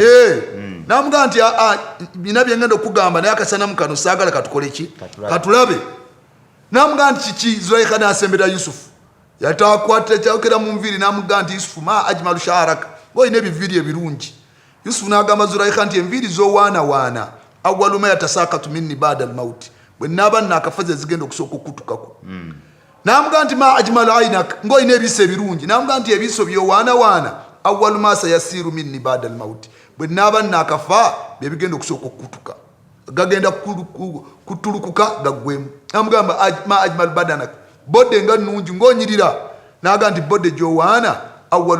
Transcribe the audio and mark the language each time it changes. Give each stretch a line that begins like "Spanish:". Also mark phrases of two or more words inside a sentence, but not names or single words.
Ganda: N'amugamba nti bina bye ngenda okugamba naye akasanamu kano saagala katukole ki? Katulabe. N'amugamba nti kiki? Zulaikha n'asembera Yusufu. Yatakwata kyakera mu nviiri n'amugamba nti Yusufu
Arabic: ما أجمل شعرك.
Ganda: Ng'olina ebiviiri ebirungi. Yusufu n'agamba Zulaikha nti enviiri z'owaana
Arabic: أول ما يتساقط مني بعد الموت.
Ganda: Bwe nnaaba nnaakafaze zigenda okusooka okutukako. namugamba nti
Arabic: ما أجمل عينك
Ganda: ng'olina ebiso ebirungi namugamba nti ebiso byowaanawaana
Arabic: أول ما سيسيل مني بعد الموت
Ganda: bwe naaba naakafa bye bigenda okusooka okukutuka gagenda kutulukuka gaggwemu namugamba
Arabic: ما أجمل بدنك
Ganda: bodde nga nnungi ng'onyirira naagamba nti bodde gyowaana awwalu